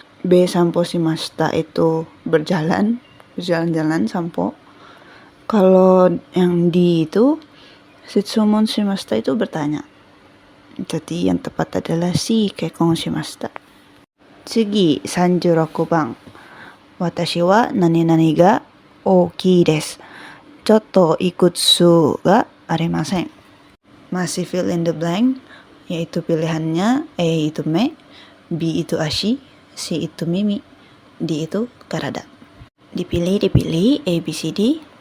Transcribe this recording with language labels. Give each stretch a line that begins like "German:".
Indonesian: B,
Japanese: sampo shimashita
Indonesian: itu berjalan-jalan sampo. Kalau yang D itu,
Japanese: setsumon shimashita
Indonesian: itu bertanya. Jadi yang tepat adalah C,
Japanese: kekkon shimashita. 次、36番。私は何々が大きいです。ちょっといくつがありません。
Indonesian: Masih fill in the blank, yaitu pilihannya A itu me, B itu ashi, C itu mimi, D itu karada. Dipilih A, B, C, D.